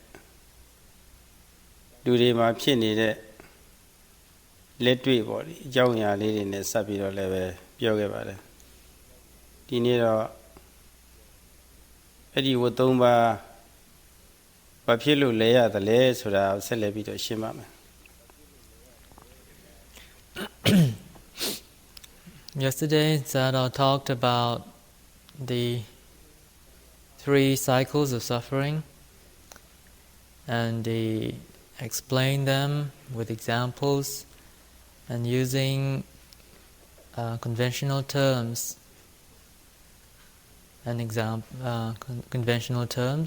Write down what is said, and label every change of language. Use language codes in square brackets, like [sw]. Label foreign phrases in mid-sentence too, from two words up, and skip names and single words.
[my] လူတွေမှာဖြစ်နေတဲ့လက်တွေ့ပေါ့ဒီအကြောင်းအရာလေးတွေနဲ့ဆက်ပြီးတော့လည်းပဲပြောခဲ့ပါတယ်ဒီနေ့တော့အဲ့ဒီဝတ်သုံးပါးဘာဖြစ်လို့လဲရတယ်လဲဆိုတာဆက်လက်ပြီးတော့ရှင်းပါမယ် [en] Yesterday, Sayadaw talked about the 3 cycles of suffering, and he explained them with examples and using conventional terms conventional terms.